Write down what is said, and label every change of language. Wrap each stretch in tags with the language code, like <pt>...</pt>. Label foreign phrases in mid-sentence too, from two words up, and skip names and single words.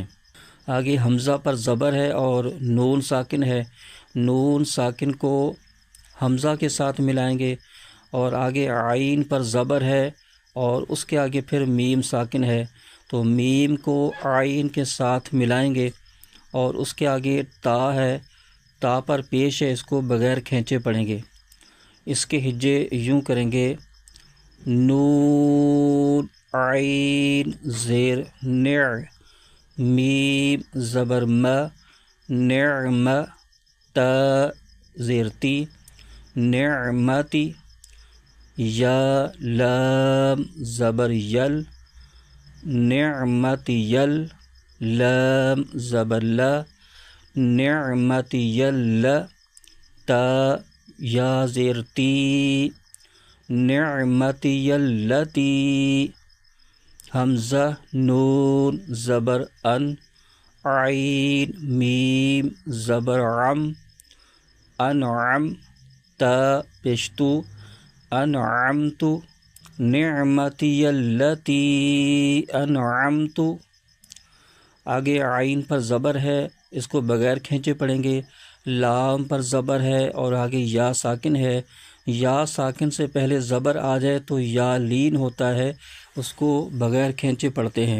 <ur>آگے حمزہ پر زبر ہے اور نون ساکن ہے، نون ساکن کو حمزہ کے ساتھ ملائیں گے، اور آگے عین پر زبر ہے اور اس کے آگے پھر میم ساکن ہے، تو میم کو عین کے ساتھ ملائیں گے، اور اس کے آگے تا ہے، تا پر پیش ہے، اس کو بغیر کھینچے پڑھیں گے۔ اس کے ہجے یوں کریں گے، نون عین زیر نع، میم زبر م، نعم، تا زیر تی، نعمتی، یا لام زبر یل، نعمتی یل، لام زبر لا، نعمتی یل، تا یا زیر تی، نعمتی یلتی، حمزہ نون زبر ان، عین میم زبر عم، انعم، تا پشتو، انعمت، نعمتی یلتی انعمت۔ آگے عین پر زبر ہے، اس کو بغیر کھینچے پڑھیں گے۔ لام پر زبر ہے اور آگے یا ساکن ہے، یا ساکن سے پہلے زبر آ جائے تو یا لین ہوتا ہے، اس کو بغیر کھینچے پڑھتے ہیں۔</ur>